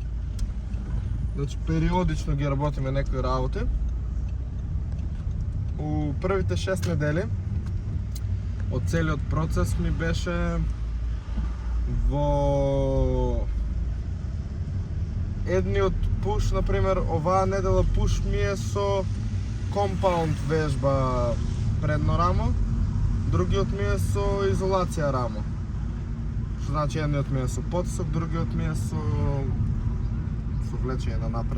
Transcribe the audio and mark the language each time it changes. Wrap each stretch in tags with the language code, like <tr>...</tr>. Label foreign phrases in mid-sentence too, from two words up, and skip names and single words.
<mk>Значи периодично ги работиме някои работи. У първите 6 недели от целият процес ми беше во едни от пуш, например, оваа недела пуш ми е со компаунд вежба предно рамо, другиот ми е со изолација рамо. Што значи едниот ми е со потисок, другиот ми е со влечење на напред.</mk>